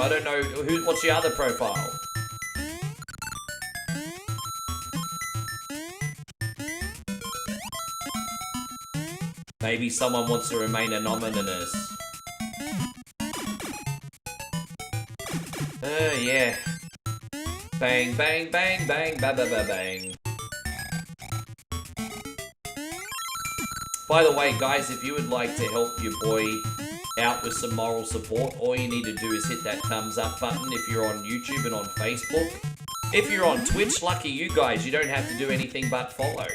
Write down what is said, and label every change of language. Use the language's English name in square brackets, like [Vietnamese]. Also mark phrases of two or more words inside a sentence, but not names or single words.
[English] I don't know what's your other profile. Maybe someone wants to remain anonymous. Yeah. Bang, bang, bang, bang, ba ba ba bang. By the way, guys, if you would like to help your boy out with some moral support, all you need to do is hit that thumbs up button if you're on YouTube and on Facebook. If you're on Twitch, lucky you guys, you don't have to do anything but follow.